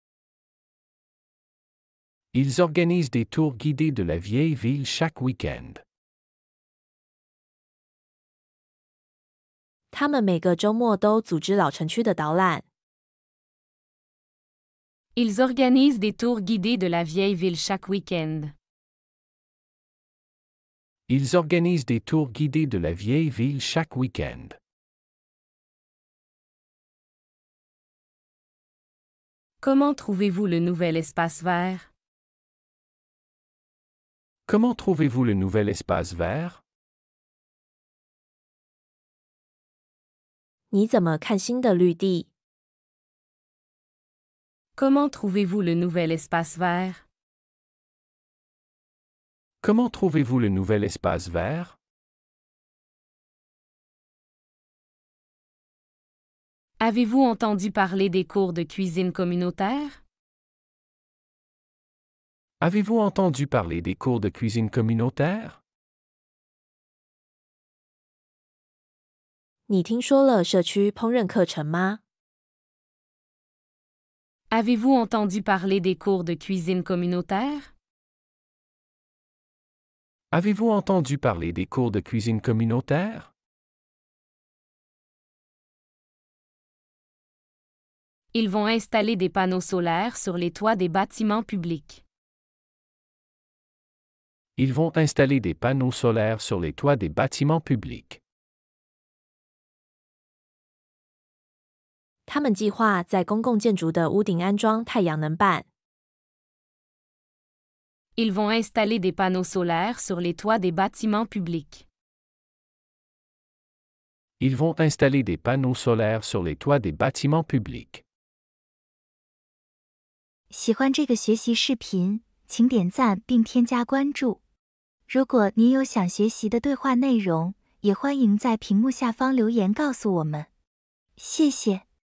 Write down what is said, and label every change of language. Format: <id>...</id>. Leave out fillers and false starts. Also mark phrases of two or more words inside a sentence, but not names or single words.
<fr>Ils organisent des tours guidés de la vieille ville chaque week-end.</fr> <zh>他们每个周末都组织老城区的导览。</zh> <fr>Ils organisent des tours guidés de la vieille ville chaque week-end. Ils organisent des tours guidés de la vieille ville chaque week-end. Comment trouvez-vous le nouvel espace vert? Comment trouvez-vous le nouvel espace vert?</fr> <zh>你怎么看新的绿地？</zh> <fr>Comment trouvez-vous le nouvel espace vert? Comment trouvez-vous le nouvel espace vert? Avez-vous entendu parler des cours de cuisine communautaire? Avez-vous entendu parler des cours de cuisine communautaire?</fr> <zh>你听说了社区烹饪课程吗？</zh> <fr>Avez-vous entendu parler des cours de cuisine communautaire? Avez-vous entendu parler des cours de cuisine communautaire? Ils vont installer des panneaux solaires sur les toits des bâtiments publics. Ils vont installer des panneaux solaires sur les toits des bâtiments publics.</fr> <zh>他们计划在公共建筑的屋顶安装太阳能板。</zh> <fr>Ils vont installer des panneaux solaires sur les toits des bâtiments publics. Ils vont installer des panneaux solaires sur les toits des bâtiments publics.</fr> <zh>喜欢这个学习视频，请点赞并添加关注。如果您有想学习的对话内容，也欢迎在屏幕下方留言告诉我们。谢谢。</zh>